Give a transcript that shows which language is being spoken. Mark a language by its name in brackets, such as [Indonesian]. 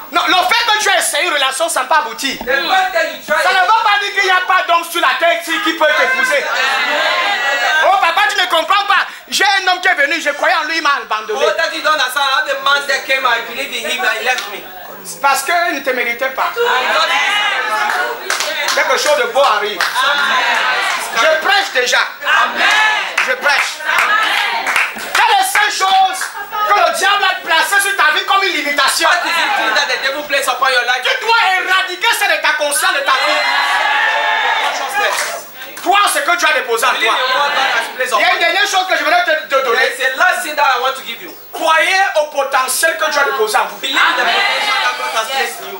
[French] Non, le fait que tu as essayé une relation, ça n'a pas abouti. [English] The fact that you try [French] Ça ne veut pas dire qu'il n'y a pas d'homme sur la terre ici qui peut t'épouser. Oh papa, tu ne comprends pas. J'ai un homme qui est venu, je croyais en lui, il m'a abandonné. [English] Oh, that you don't understand. I have a man that came, I believe in him, and he left me. [French] Parce qu'il ne te méritait pas. [English] Because [French] Quelque chose de beau arrive. Je prêche déjà. Je prêche. Quelle est cette chose que le le diable a placé sur ta vie comme une limitation. [English] What is it that the devil places upon your life? [French] Tu dois éradiquer ça de ta conscience, de ta vie. Crois ce que tu as déposé en toi. Il y a une dernière chose que je voudrais te donner. [English] It's the last thing that I want to give you. [French] Croyez au potentiel que tu as déposé en vous. [English] Believe in the potential that God has placed in you.